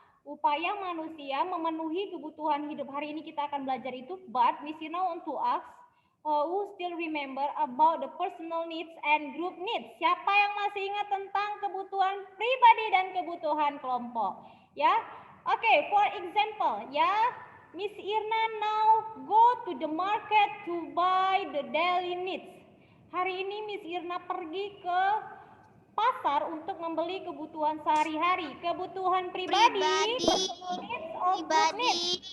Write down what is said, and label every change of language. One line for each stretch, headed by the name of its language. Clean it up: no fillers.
Indonesian: Upaya manusia memenuhi kebutuhan hidup. Hari ini kita akan belajar itu,
English: but Miss Ina want to ask who still remember about the personal needs and group needs.
Indonesian: Siapa yang masih ingat tentang kebutuhan pribadi dan kebutuhan kelompok? Ya.
English: Okay, for example, ya, Miss Irna now go to the market to buy the daily needs.
Indonesian: Hari ini Miss Irna pergi ke pasar untuk membeli kebutuhan sehari-hari, kebutuhan pribadi,
English: personal needs, or group needs.